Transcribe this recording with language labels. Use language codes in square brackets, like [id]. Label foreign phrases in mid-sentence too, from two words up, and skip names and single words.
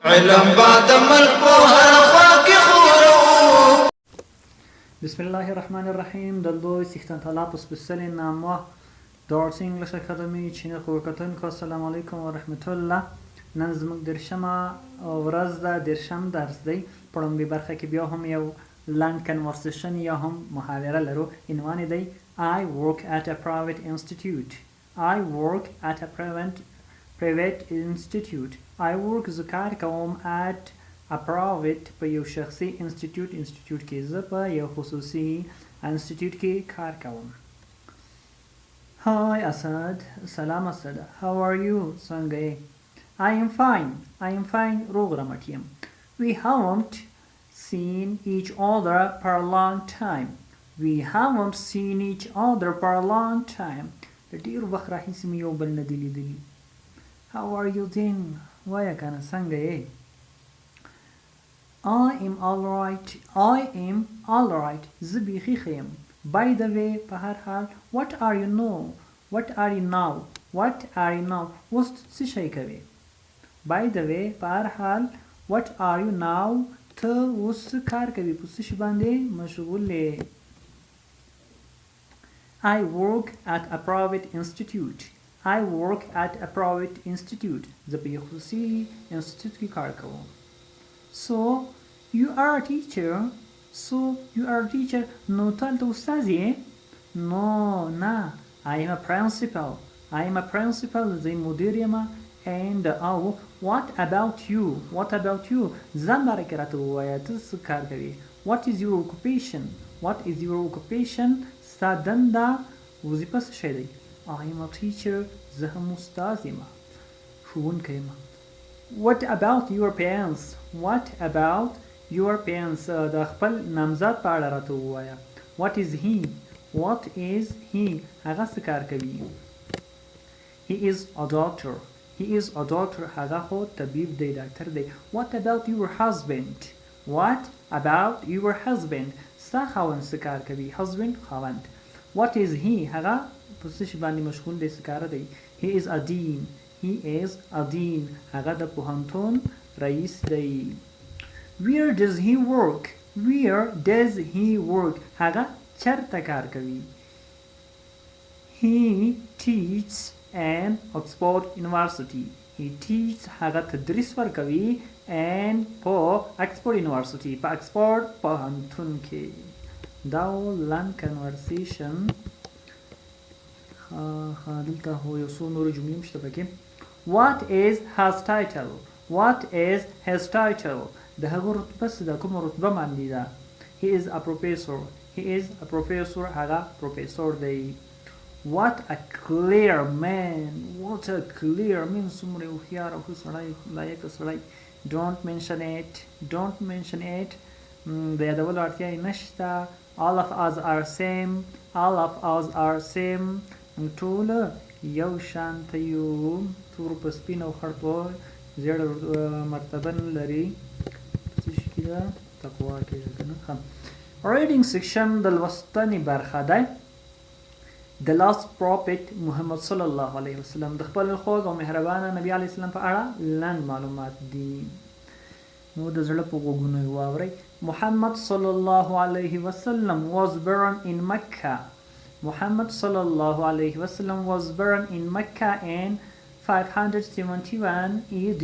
[ps] علم بعد ملک په هر خوا کې خورو. [ar] بسم الله الرحمن الرحیم. [ps] دلدوی سیختن طلاب سپیسیل نامه دارس [en] English Academy [ps] چین خوکتون که [ar] السلام علیکم و رحمت الله. [ps] نن زموږ درشمه ورځ ده، درشم درس دی. په لومړۍ برخه کې بیا هم یو لنډ کنورسیشن یا هم محاوره لرو. عنوان یې دی [en] I work at a private institute. I work at a private institute. I work [ps] زه کار کوم [en] at a private [ps] په یو شخصي انسټیټیوټ کې. زه په یو خصوصي انسټیټیوټ کې کار کوم. [en] Hi Asad. سلام اسد. How are you? [ps] څنګه یې؟ [en] I am fine. [ps] روغ رمټ یم. [en] We haven't seen each other for a long time. [ps] د ډېر وخت راهیسې مې یو بل نه دي لیدلي. [en] How are you then? [ps] وایه کنه څنګه یې؟ [en] I am all right. [ps] زه بیخي ښه یم. [en] By the way [ps] په هر حال [en] What are you now? [ps] اوس څه شی کوې؟ [en] By the way [ps] په هر حال [en] What are you now? [ps] ته اوس څه کار کوې؟ په څه شي باندې مشغول یې؟ [en] I work at a private institute. [ps] زه په یو خصوصي انسټیټیوټ کې کار کوم. [en] So you are a teacher. [ps] نو ته هلته استاد یې؟ [en] No نه. I am a principal. [ps] زه مدیر یم. [en] And what about you? [ps] ځان باره کې راته ووایه، ته څه کار کوې؟ [en] What is your occupation? [ps] ستا دنده وظیفه څه شی دی؟ [en] I am a teacher. [ps] زه هم استاد یم، ښوونکی یم. [en] What about your parents? [ps] د خپل نامزاد په اړه راته ووایه. [en] What is he? [ps] هغه څه کار کوي؟ [en] He is a doctor. [ps] هغه خو طبیب دی، ډاکټر دی. [en] What about your husband? [ps] ستا خاوند څه کار کوي؟ خاوند. [en] What is he? [ps] هغه په څه شي باندې مشغول دی، څه کاره دی؟ [en] He is a dean. [ps] هغه د پوهنتون رئیس دی. [en] Where does he work? [ps] هغه چرته کار کوي؟ [en] He teaches at Oxford University. [ps] هغه تدریس ورکوي and په اکسفورد یونیورسټي، په اکسفورد پوهنتون کې. دا لنډ کنورسیشن. دلته هو یو څو نورې جملې هم شته پکې. [en] What is his title? [ps] د هغه رتبه څه ده؟ کومه رتبه باندې ده؟ [en] He is a professor. [ps] هغه پروفیسور دی. [en] What a clear man. [ps] څومره هوښیار او ښه سړی، لایقه سړی. [en] Don't mention it. [ps] د یادولو اړتیا یې نشته. [en] All of us are same. [ps] ټول یو شانته یو. تور په سپین او خړ په زیړه مرتبه نه لري. څه شي کې ده؟ تقوا کې ده که نه؟ [en] Reading section [ps] د لوستنې برخه ده. [en] The last prophet محمد [ar] صلی الله علیه وسلم. [ps] د خپل خوږ او مهربانه نبی علیه السلام په اړه لنډ معلومات دي. نو د زړه په غوږونو یې واورئ. [en] Muhammad [ar] صلى الله عليه وسلم [en] was born in Mecca. in Mecca in 571 AD.